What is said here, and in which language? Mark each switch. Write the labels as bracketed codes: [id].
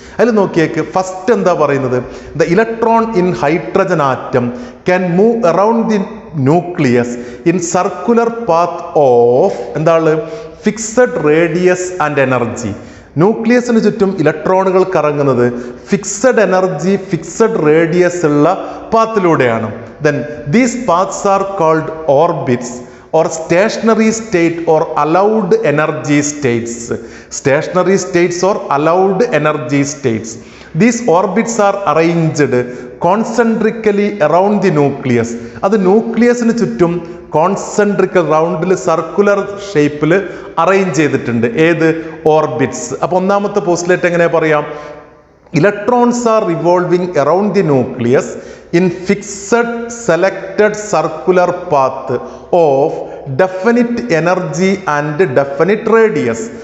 [ml] അതിൽ നോക്കിയേക്ക് ഫസ്റ്റ് എന്താ പറയുന്നത്? [en] The electron in hydrogen atom can move around the nucleus in circular path of എന്താണ് fixed radius and energy. [ml] ന്യൂക്ലിയസിന് ചുറ്റും ഇലക്ട്രോണുകൾ കറങ്ങുന്നത് ഫിക്സഡ് എനർജി ഫിക്സഡ് റേഡിയസ് ഉള്ള പാത്തിലൂടെയാണ്. [en] Then these paths are called orbits or stationary state or allowed energy states. Stationary states or allowed energy states. These orbits are arranged concentrically around the nucleus. [ml] അത് ന്യൂക്ലിയസിന് ചുറ്റും കോൺസെൻട്രിക്കൽ റൗണ്ടിൽ circular ഷേപ്പിൽ arrange ചെയ്തിട്ടുണ്ട്. ഏത്? Orbits. അപ്പോൾ ഒന്നാമത്തെ postulate എങ്ങനെ പറയാം? [en] Electrons are revolving around the nucleus in fixed selected circular path of definite energy and definite radius.